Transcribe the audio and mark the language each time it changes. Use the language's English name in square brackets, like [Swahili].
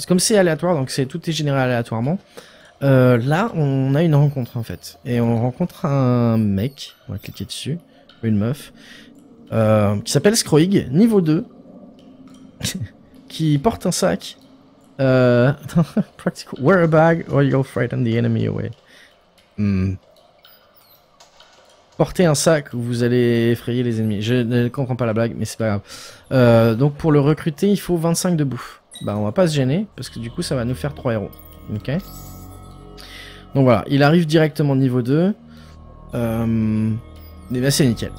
[French] Comme c'est aléatoire, donc tout est généré aléatoirement. Là, on a une rencontre en fait. Et on rencontre un mec, on va cliquer dessus, une meuf, qui s'appelle Scroig, niveau 2, qui porte un sac. [English] Practical. Wear a bag or you'll frighten the enemy away. [French] Portez un sac ou vous allez effrayer les ennemis. Je ne comprends pas la blague, mais c'est pas grave. Donc pour le recruter, il faut 25 de bouffe. Bah on va pas se gêner, parce que du coup ça va nous faire 3 héros. Ok. Donc voilà, il arrive directement niveau 2. Et bah c'est nickel.